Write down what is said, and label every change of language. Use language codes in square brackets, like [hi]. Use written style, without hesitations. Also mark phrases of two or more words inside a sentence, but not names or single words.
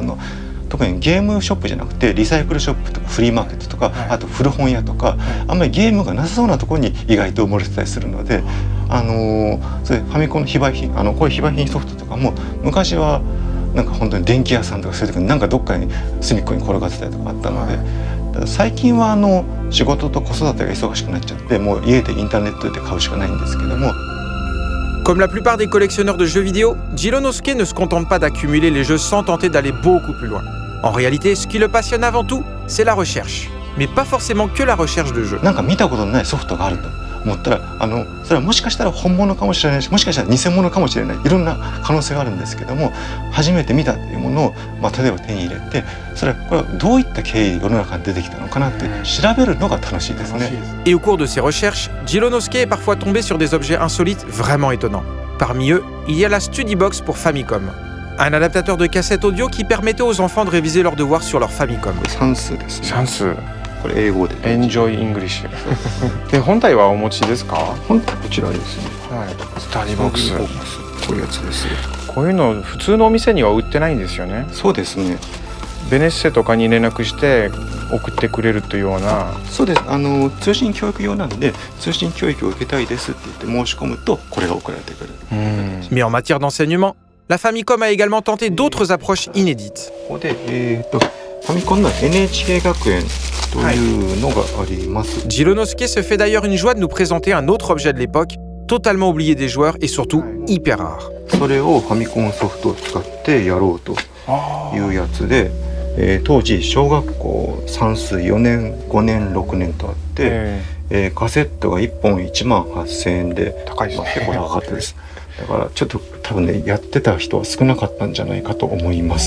[ja] 特にゲームショップじゃなくてリサイクルショップとかフリーマーケットとか、あと古本屋とか、あんまりゲームがなさそうなところに意外と埋もれてたりするので、それファミコンの非売品こういう非売品ソフトとかも昔はなんか本当に電気屋さんとかそういうとこになんかどっかに隅っこに転がってたりとかあったので、ただ最近は仕事と子育てが忙しくなっちゃってもう家でインターネットで買うしかないんですけども。 [fr] Comme la plupart des collectionneurs de jeux vidéo, Jironosuke ne se contente pas d'accumuler les jeux sans tenter d'aller beaucoup plus loin. En réalité, ce qui le passionne avant tout, c'est la recherche. Mais pas forcément que la recherche de jeux. [ja] なんか見たことのないソフトがあると思ったらそれはもしかしたら本物かもしれないし、もしかしたら偽物かもしれない、いろんな可能性があるんですけども、初めて見たっていうものを、例えば手に入れて、これはどういった経緯で世の中に出てきたのかなって調べるのが楽しいですね。 [fr] Et au cours de ses recherches, Jironosuke est parfois tombé sur des objets insolites vraiment étonnants. Parmi eux, il y a la Study Box pour Famicom. Un adaptateur de cassette audio qui permettait aux enfants de réviser leurs devoirs sur leur Famicom. [ja] 算数ですね。算数。これ英語で。 Enjoy English。で本体はお持ちですか？本体こちらですね。はい。スタディボックス。こういうやつです。こういうの普通のお店には売ってないんですよね。そうですね。ベネッセとかに連絡して送ってくれるというような。そうです。通信教育用なんで通信教育を受けたいですって言って申し込むとこれが送られてくる。 [fr] Mais en matière d'enseignement, la Famicom a également tenté d'autres approches inédites. [ja] ここでファミコンの NHK 学園というのがあります。 [fr] Jironosuke se fait d'ailleurs une joie de nous présenter un autre objet de l'époque, totalement oublié des joueurs et surtout hyper rare. [ja] それをファミコンソフトを使ってやろうというやつで、当時小学校算数4年5年6年とあって、カセットが1本18,000円で高いですね。結構高かったです。だからちょっと多分ねやってた人は少なかったんじゃないかと思います。